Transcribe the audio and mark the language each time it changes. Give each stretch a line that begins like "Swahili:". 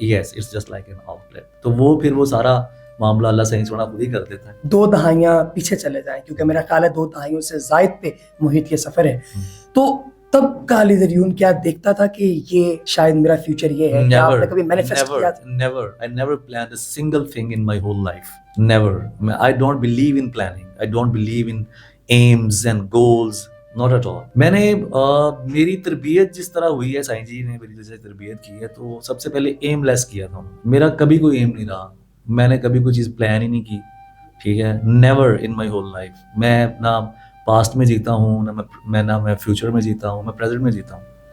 English: Yes, it's just like an outlet.
Hindi: तो वो फिर वो सारा मामला अल्लाह सही छोड़ा खुद ही कर देता है. 2 दहाइयाँ पीछे चले जाएं, क्योंकि मेरा ख्याल है 2 दहाइयों से जायद पे मुहित ये सफर है. तो तब का अली ज़रियून क्या देखता था कि ये शायद मेरा फ्यूचर ये है? क्या आपने कभी मैनिफेस्ट किया था?
English: I never planned a single thing in my whole life. Never. I don't believe in planning. I don't believe in aims and goals. Not at all.
Hindi: मैंने मेरी तरबियत जिस तरह हुई है, साईं जी ने मेरी जैसे तरबियत की है, तो सबसे पहले एमलेस किया था. मेरा कभी कोई एम नहीं रहा, मैंने कभी कोई चीज़ प्लान ही नहीं की. ठीक है,
English: Never in my whole life.
Hindi: मैं ना पास्ट में जीता हूँ, ना मैं फ्यूचर में जीता हूँ, मैं प्रेजेंट में जीता हूँ.